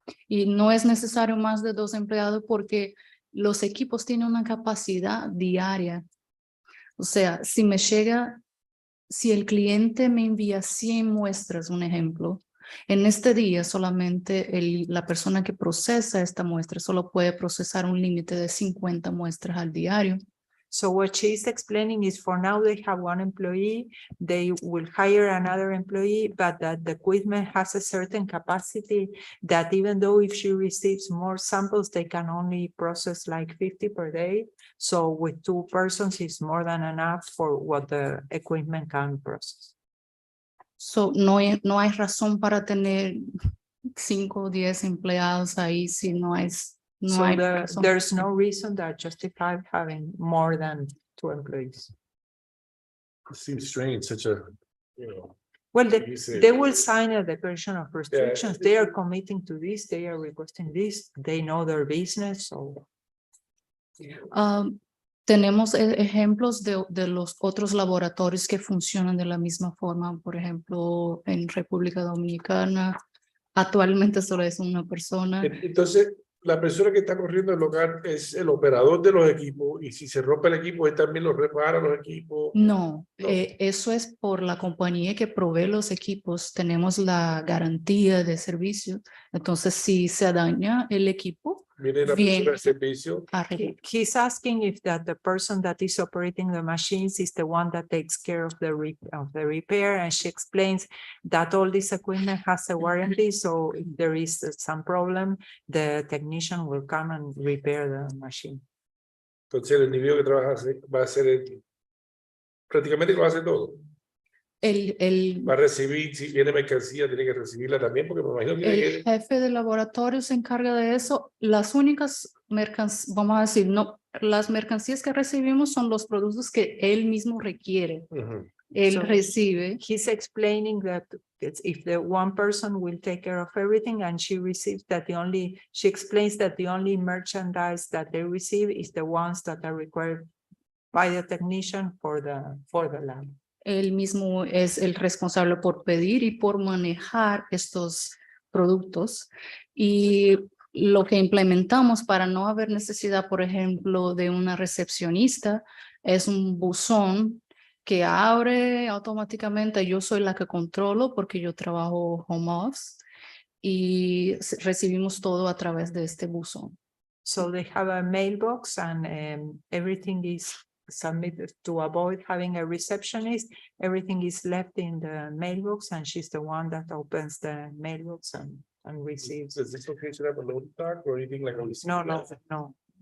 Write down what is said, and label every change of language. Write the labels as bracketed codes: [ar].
[es] Y no es necesario más de 2 empleados porque los equipos tienen una capacidad diaria. O sea, si el cliente me envía 100 muestras, un ejemplo, en este día solamente la persona que procesa esta muestra solo puede procesar un límite de 50 muestras al diario. [en] So what she's explaining is for now they have 1 employee, they will hire another employee, but that the equipment has a certain capacity that even though if she receives more samples, they can only process like 50 per day. So with 2 persons, it's more than enough for what the equipment can process. [es] So, no hay razón para tener 5 o 10 empleados ahí si no hay [en] So [es] razón. [en] there's no reason that justifies having more than 2 employees. It seems strange, such a, you know. Well, you said- they will sign a declaration of restrictions. They are committing to this, they are requesting this, they know their business, so. [es] Tenemos ejemplos de los otros laboratorios que funcionan de la misma forma. Por ejemplo, en República Dominicana, actualmente solo es una persona. Entonces, la persona que está corriendo el local es el operador de los equipos y si se rompe el equipo, él también lo repara los equipos. No, eso es por la compañía que provee los equipos. Tenemos la garantía de servicio. Entonces, si se daña el equipo, Viene la bien. persona de servicio. [en] He's asking if the person that is operating the machines is the one that takes care of the repair, and she explains that all this equipment has a warranty, so if there is some problem, the technician will come and repair the machine. [es] Entonces, el individuo que trabaja va a hacer prácticamente que va a hacer todo. Va a recibir, si viene mercancía, tiene que recibirla también, porque me imagino que El jefe de laboratorio se encarga de eso. Las únicas mercancías, vamos a decir, no, las mercancías que recibimos son los productos que él mismo requiere. Él [en] So [es] recibe. [en] He's explaining that if the one person will take care of everything and she receives that she explains that the only merchandise that they receive is the ones that are required by the technician for the lab. [es] Él mismo es el responsable por pedir y por manejar estos productos. Y lo que implementamos para no haber necesidad, por ejemplo, de una recepcionista, es un buzón que abre automáticamente. Yo soy la que controlo porque yo trabajo home office y recibimos todo a través de este buzón. [en] So they have a mailbox and everything is submitted to avoid having a receptionist. Everything is left in the mailbox and she's the one that opens the mailbox and receives. Does this location have a loading dock or anything like? No.